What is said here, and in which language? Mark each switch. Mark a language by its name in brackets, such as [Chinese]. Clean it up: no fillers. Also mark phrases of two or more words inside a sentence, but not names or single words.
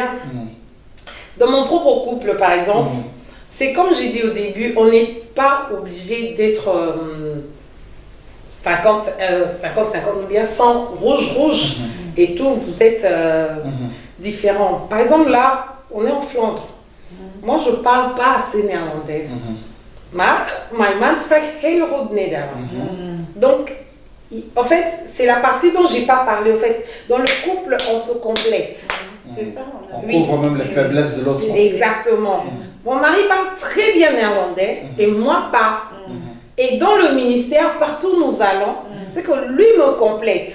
[French] Dans mon propre couple, par exemple, c'est comme j'ai dit au début, on n'est pas obligé d'être 50-50 ou bien 100 rouge et tout, vous êtes différents. Par exemple, là, on est en Flandre. Moi, je ne parle pas assez néerlandais. [Dutch] Maar mijn man spreekt heel goed Nederlands. [French] Donc, en fait, c'est la partie dont je n'ai pas parlé. En fait, dans le couple, on se complète. C'est ça. On couvre même les faiblesses de l'autre. Exactement. Mon mari parle très bien néerlandais et moi pas. Et dans le ministère, partout où nous allons, c'est que lui me complète.